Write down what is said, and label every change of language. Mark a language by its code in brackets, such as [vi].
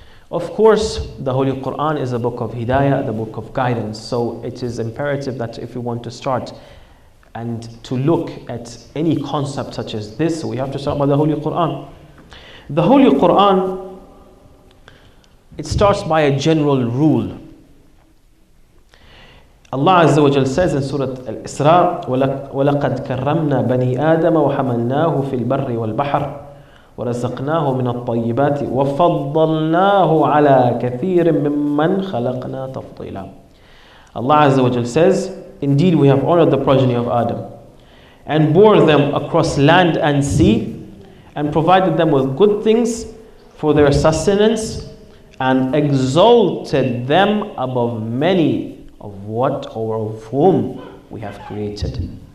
[en] Of course, the Holy Quran is a book of hidayah, the book of guidance. So it is imperative that if we want to start and to look at any concept such as this, we have to start by the Holy Quran. The Holy Quran, it starts by a general rule. Allah Azza wa Jal says in Surah Al-Isra, [ar] وَلَقَدْ كَرَّمْنَا بَنِي آدَمَ وَحَمَلْنَاهُ فِي الْبَرِّ وَالْبَحْرِ وَرَزَقْنَاهُ مِنَ الطَّيِّبَاتِ وَفَضَّلْنَاهُ عَلَى كَثِيرٍ مِّمَّنْ خَلَقْنَا تَفْضِيلًا. [en] Allah Azza wa Jal says, indeed we have honored the progeny of Adam and bore them across land and sea and provided them with good things for their sustenance and exalted them above many of what or of whom we have created.